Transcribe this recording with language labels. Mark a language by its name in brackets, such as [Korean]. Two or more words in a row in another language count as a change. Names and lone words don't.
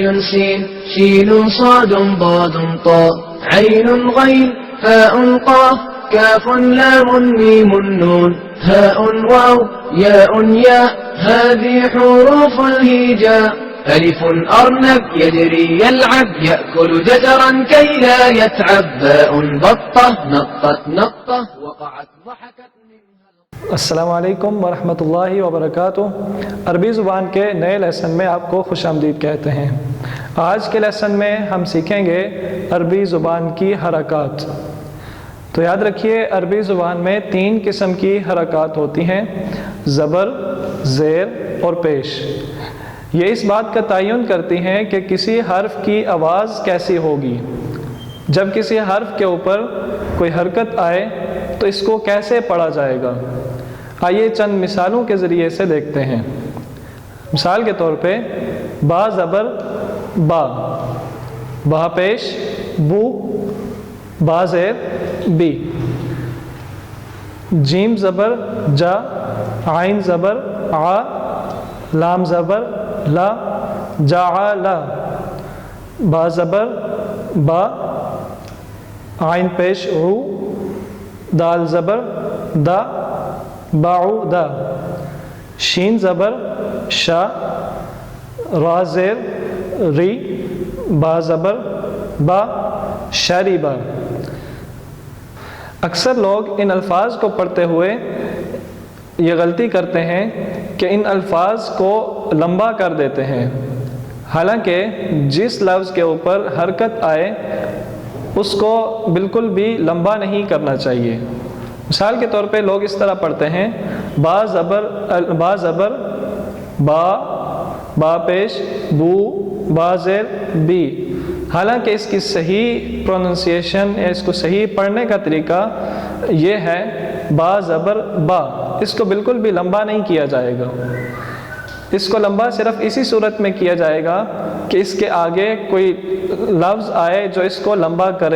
[Arabic] سين شين صاد ضاد طاء عين غين فاء قاف كاف لام ميم نون هاء واو ياء ياء هذه حروف الهجاء ألف أرنب يجري يلعب يأكل جزرا كي لا يتعب باء بطة نطت نطة وقعت ضحكت السلام علیکم ورحمۃ اللہ وبرکاتہ۔ [Urdu] عربی زبان کے نئے لیسن میں آپ کو خوش آمدید کہتے ہیں۔ آج کے لیسن میں ہم سیکھیں گے عربی زبان کی حرکات۔ تو یاد رکھیے عربی زبان میں 3 قسم کی حرکات ہوتی ہیں: زبر، زیر اور پیش۔ یہ اس بات کا تعین کرتی ہیں کہ کسی حرف کی آواز کیسی ہوگی۔ جب کسی حرف کے اوپر کوئی حرکت آئے تو اس کو کیسے پڑھا جائے گا۔ آئیے چند مثالوں کے ذریعے سے دیکھتے ہیں۔ مثال کے طور پہ با زبر با، با پیش بو، با زیر بی، جیم زبر جا، عین زبر آ، لام زبر لا، جا لا، با زبر با، عین پیش عو، دال زبر دا، باعو دا، شین زبر شا، را زیر ری، با زبر با، شریبا۔ اکثر لوگ ان الفاظ کو پڑھتے ہوئے یہ غلطی کرتے ہیں کہ ان الفاظ کو لمبا کر دیتے ہیں، حالانکہ جس لفظ کے اوپر حرکت آئے اس کو بالکل بھی لمبا نہیں کرنا چاہیے۔ مثال کے طور پہ لوگ اس طرح پڑھتے ہیں: با زبر با، با پیش بو، با زیر بی، حالانکہ اس کی صحیح پروننسیشن یا اس کو صحیح پڑھنے کا طریقہ یہ ہے با زبر با۔ اس کو بالکل بھی لمبا نہیں کیا جائے گا۔ اس کو لمبا صرف اسی صورت میں کیا جائے گا کہ اس کے آگے کوئی لفظ آئے جو اس کو لمبا کرے۔